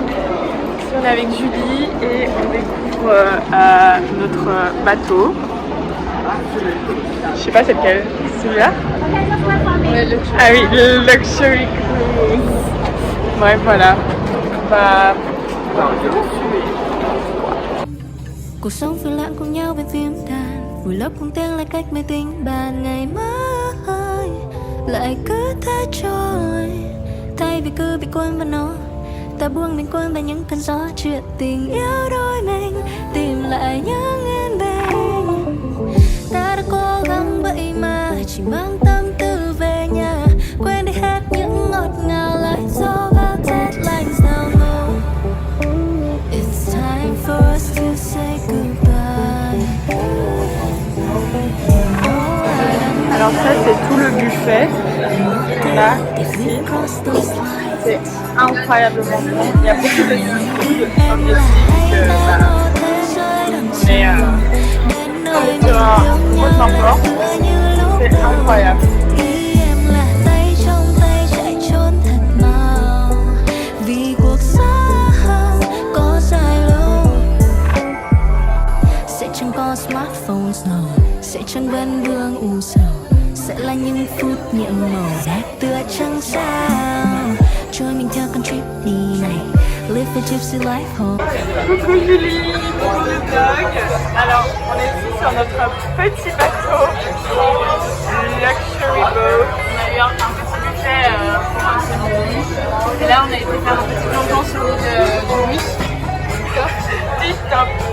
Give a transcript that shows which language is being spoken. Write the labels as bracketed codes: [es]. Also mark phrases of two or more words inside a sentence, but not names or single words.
[fr] Ici on est avec Julie et on découvre notre bateau. Je sais pas c'est lequel. Celui-là? Ah oui, le Luxury Cruise. Bref, voilà. On va [vi] Cuộc sống phiêu lãng cùng nhau bên phim đàn, vùi lấp cùng tiếng lại cách máy tính bàn. Ngày mai lại cứ thế trôi, thay vì cứ bị cuốn vào nó, ta buông mình quên vào những cơn gió chuyện tình yêu đôi mình, tìm lại những yên bình. Ta đã cố gắng vậy mà chỉ mang tâm tư về nhà, quên đi hết những ngọt ngào lại do bao [en] deadlines now. It's time for us to say goodbye. [fr] Alors ça c'est tout le buffet. Là, ici. C'est incroyablement bon. Il y a beaucoup de seafood. On est sur un gros import. C'est incroyable. [vi] Smartphones nào sẽ chẳng vấn vương u sầu, sẽ là những phút nhiệm màu đẹp tựa trăng sao trôi mình theo con trip đi này. [en] Live a gypsy life home. [fr] Coucou Julie, coucou le vlog. Alors on est ici sur notre petit bateau, Luxury Boat. On a eu un petit buffet pour un samedi. Et là on a été faire un petit plongeon sur l'île de Nuit. Tip-top.